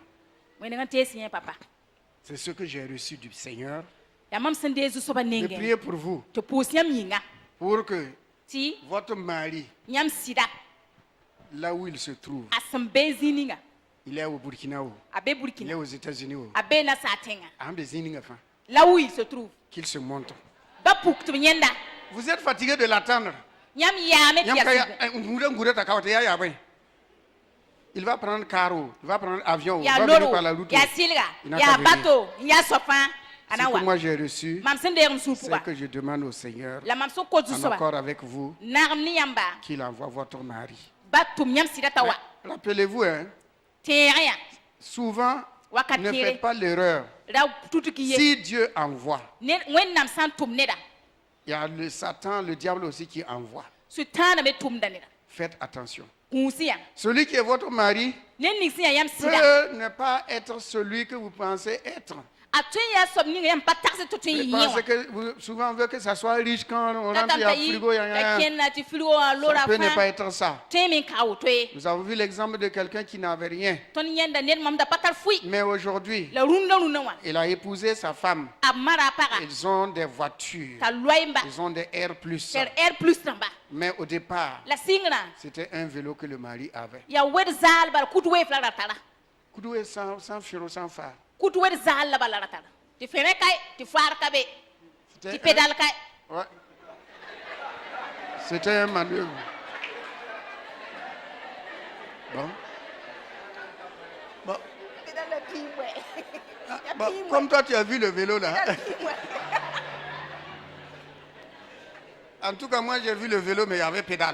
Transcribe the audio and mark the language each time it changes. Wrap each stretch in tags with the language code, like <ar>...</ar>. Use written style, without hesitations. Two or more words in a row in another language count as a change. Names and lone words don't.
<mos>wẽneg n tees yẽ papa</mos> <fr>C'est ce que j'ai reçu du Seigneur.</fr> <mos>yaa mam sẽn dee zu-soabã</mos> <fr>Je</fr> <mos>nengẽ</mos> <fr>prie pour vous,</fr> <mos>tɩ pʋʋs yãmb yĩnga</mos> <fr>pour que</fr> <mos>tɩ</mos> <fr>votre mari,</fr> <mos>yãmb sɩda</mos> <fr>là où il se trouve,</fr> <mos>a sẽn be zĩ ninga</mos> <fr>il est au Burkina,</fr> <mos>a be</mos> <fr>il est</fr> <mos>burkina</mos> <fr>aux États-Unis,</fr> <mos>a be nasaa tẽngã</mos> <fr>là où il se trouve qu'il se montre.</fr> <mos>ba puk tɩ b yẽnda</mos> <fr>Vous êtes fatigué de l'attendre.</fr> <mos>yãmb yaame tɩ yaa sɩd</mos> <fr>Il va prendre carreau, il va prendre avion, il</fr> <mos>yaa</mos> <fr>va venir</fr> <mos>loro</mos> <fr>par la route.</fr> <mos>yaa sɩlga</mos> <fr>Il n'a</fr> <mos>yaa</mos> <fr>qu'à venir.</fr> <mos>bato n yaa soab fãa a</mos> <fr>Ce</fr> <mos>na n</mos> <fr>que</fr> <mos>wa</mos> <fr>moi j'ai reçu,</fr> <mos>mam sẽn deeg m sũur</mos> <fr>c'est</fr> <mos>pʋga</mos> <fr>que je demande au Seigneur,</fr> <mos>la mam sẽn kot</mos> <fr>en</fr> <mos>zu-soaba</mos> <fr>accord avec vous,</fr> <mos>nagem ne yãmba</mos> <fr>qu'il envoie votre mari.</fr> <mos>ba tʋm yãmb sɩda t'a wa</mos> <fr>Rappelez-vous, hein,</fr> <mos>tẽeg yã</mos> <fr>souvent,</fr> <mos>wakat</mos> <fr>ne</fr> <mos>teere</mos> <fr>faites pas l'erreur.</fr> <mos>ra tutk ye</mos> <fr>Si Dieu envoie,</fr> <mos>wẽnnaam sã n tʋm neda</mos> <fr>il y a le Satan, le diable aussi qui envoie.</fr> <mos>sʋtãana me tʋmda neda</mos> <fr>Faites attention.</fr> <mos>kũus yã</mos> <fr>Celui qui est votre mari</fr> <mos>ne ning sẽn yaa yãmb sɩda</mos> <fr>peut ne pas être celui que vous pensez être.</fr> <mos>a tõe n yaa soab ning yãmb pa tags tɩ tõe n yẽ</mos> <fr>Parce</fr> <mos>wã</mos> <fr>que souvent on veut que ça soit riche quand on rentre, il y</fr> <mos>t'a</mos> <fr>a</fr> <mos>yi</mos> <fr>frigo, il y</fr> <mos>t'a</mos> <fr>a</fr> <mos>kẽnna tɩ frigo wã lora</mos> <fr>Ça peut ne pas</fr> <mos>fãa</mos> <fr>être ça.</fr> <mos>tõe me n ka woto ye</mos> <fr>Nous avons vu l'exemple de quelqu'un qui n'avait rien.</fr> <mos>tõnd yẽnda ned mamda pa tar fʋɩ</mos> <fr>Mais aujourd'hui,</fr> <mos>la rũndã wã</mos> <fr>il a épousé sa femme.</fr> <mos>a mara a paga</mos> <fr>Ils ont des voitures.</fr> <mos>t'a loɛ n ba</mos> <fr>Ils ont des R+.</fr> <mos>tɛr r plus rãmba</mos> <fr>Mais au départ,</fr> <mos>la sɩngrã</mos> <fr>c'était un vélo que le mari avait.</fr> <mos>yaa wed zaal bala kut weef la ra tara</mos> <fr>Koudoué sans firo, sans phare.</fr> <mos>kut wed zaal la bala ra tara tɩ fẽrẽ kae tɩ faar ka be tɩ</mos> <fr>C'était</fr> <mos>pedal kae</mos> <fr>Ouais. C'était un manœuvre. Bon. Bon. Bon, comme toi, tu as vu le vélo là. En tout cas, moi, j'ai vu le vélo, mais il y avait pédale.</fr>